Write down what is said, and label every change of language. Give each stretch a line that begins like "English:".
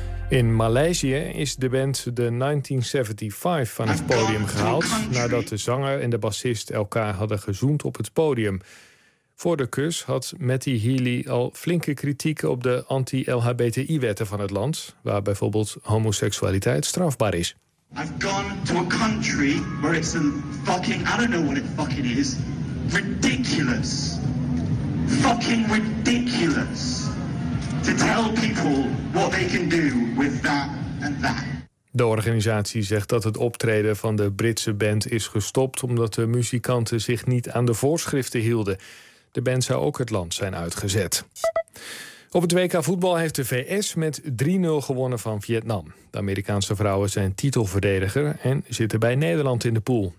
Dutch: In Maleisië is de band The 1975 van het podium gehaald... nadat de zanger en de bassist elkaar hadden gezoend op het podium. Voor de kus had Matty Healy al flinke kritiek... op de anti-LHBTI-wetten van het land... waar bijvoorbeeld homoseksualiteit strafbaar is.
English: I've gone to a country where it's a fucking, I don't know what it fucking is, ridiculous, fucking ridiculous, to tell people what they can do with that and that.
Dutch: De organisatie zegt dat het optreden van de Britse band is gestopt omdat de muzikanten zich niet aan de voorschriften hielden. De band zou ook het land zijn uitgezet. Op het WK voetbal heeft de VS met 3-0 gewonnen van Vietnam. De Amerikaanse vrouwen zijn titelverdediger en zitten bij Nederland in de pool.